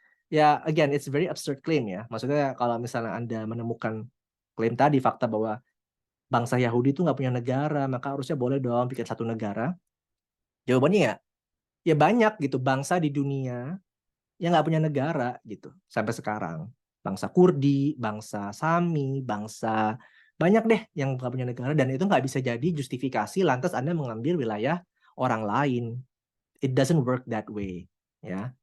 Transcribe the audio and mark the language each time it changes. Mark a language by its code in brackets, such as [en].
[en] Ya, again, it's very absurd claim ya. [id] Maksudnya kalau misalnya Anda menemukan klaim tadi, fakta bahwa bangsa Yahudi itu nggak punya negara, maka harusnya boleh dong bikin satu negara. Jawabannya ya banyak gitu bangsa di dunia yang nggak punya negara gitu sampai sekarang. Bangsa Kurdi, bangsa Sami, bangsa banyak deh yang nggak punya negara, dan itu nggak bisa jadi justifikasi lantas Anda mengambil wilayah orang lain. [en] It doesn't work that way ya.